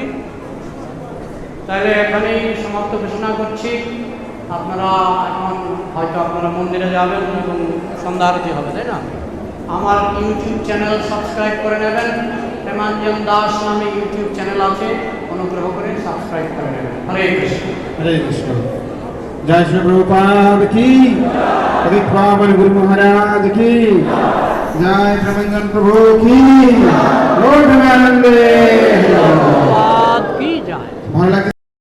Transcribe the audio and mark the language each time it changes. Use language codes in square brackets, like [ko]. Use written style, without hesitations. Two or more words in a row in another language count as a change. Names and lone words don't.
[bn] তাহলে এখানেই সমাপ্ত ঘোষণা করছি। আপনারা এখন হয়তো আপনারা মন্দিরে যাবেন এবং সন্ধ্যা আরতি হবে, তাই না? আমার ইউটিউব চ্যানেল সাবস্ক্রাইব করে নেবেন। প্রেমাঞ্জন দাস নামে ইউটিউব চ্যানেল আছে, অনুগ্রহ করে সাবস্ক্রাইব করে নেবেন। হরে কৃষ্ণ। [hi] हरे कृष्ण। जय श्री प्रभुपाद की, हरे पावन गुरु महाराज की, जय प्रबंधन प्रभु की, लौट में आनंद की जाए। [bn] भालो